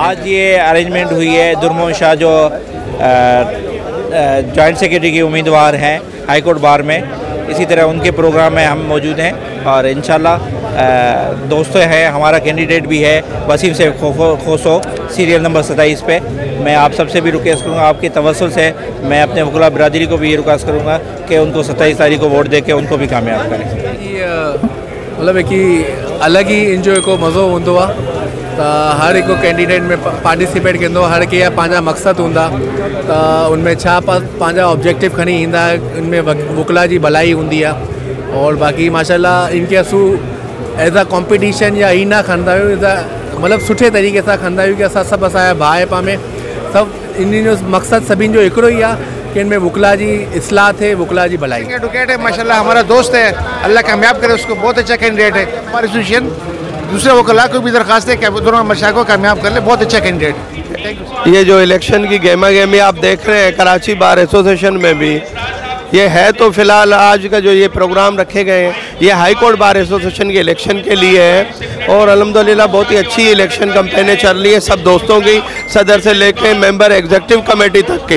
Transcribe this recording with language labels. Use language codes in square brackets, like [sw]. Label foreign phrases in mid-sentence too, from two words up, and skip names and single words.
[ur] آج یہ ارینجمنٹ ہوئی ہے، در محمد شاہ جو [en] joint secretary [ur] کے امیدوار ہیں [en] High Court Bar [ur] میں، اسی طرح ان کے پروگرام میں ہم موجود ہیں اور [ar] إن شاء الله [ur] دوستوں ہیں، ہمارا کینڈیڈیٹ بھی ہے وسیم سے کھوسو [en] serial number [ur] 27 پہ. میں آپ سب سے بھی ریکویسٹ کروں گا، آپ کے توسل سے میں اپنے وکلا برادری کو بھی یہ ریکویسٹ کروں گا کہ ان کو 27 تاریخ کو ووٹ دے کے ان کو بھی کامیاب کریں. [sd] मतलब कि अलग ही इंजॉय को मज़ो हूंदो आहे, त हर हिकु कैंडिडेट में पार्टिसिपेट कंदो, हर कंहिं पंहिंजा मक़सदु हूंदा, त उनमें छा पंहिंजा ऑब्जेक्टिव खणी ईंदा, इनमें वकला जी भलाई हूंदी आहे। और बाक़ी [ar] ما شاء الله [sd] इनके असू [en] as a competition [sd] या ही ना खणंदा आहियूं, [en] as a [sd] मतलब सुठे तरीक़े सां खणंदा आहियूं कि असां सभु असांजा भाउ पा में सभु इन जो मक़सदु सभिनि जो हिकिड़ो ई आहे कि इनमें वकला जी इस्लाह थे, वकला जी भलाई। [ur] ایڈووکیٹ ہے [ar] ما شاء الله, [ur] ہمارا دوست ہے، اللہ کامیاب کرے اس کو، بہت اچھا کینڈیڈیٹ ہے. ہماری ایسوسی ایشن دوسرے وکلا کو بھی درخواست ہے کہ در محمد شاہ کو کامیاب کر لے، بہت اچھا کینڈیڈیٹ. یہ جو الیکشن کی گیما گیمی آپ دیکھ رہے ہیں کراچی بار ایسوسی ایشن میں بھی یہ ہے، تو فی الحال آج کا جو یہ پروگرام رکھے گئے ہیں یہ ہائی کورٹ بار ایسوسی ایشن کے الیکشن کے لیے ہے اور [ar] الحمد لله [ur] بہت ہی اچھی الیکشن کیمپینیں چل رہی ہے سب دوستوں کی، صدر سے لے کر [en] member executive committee [ur] تک کی.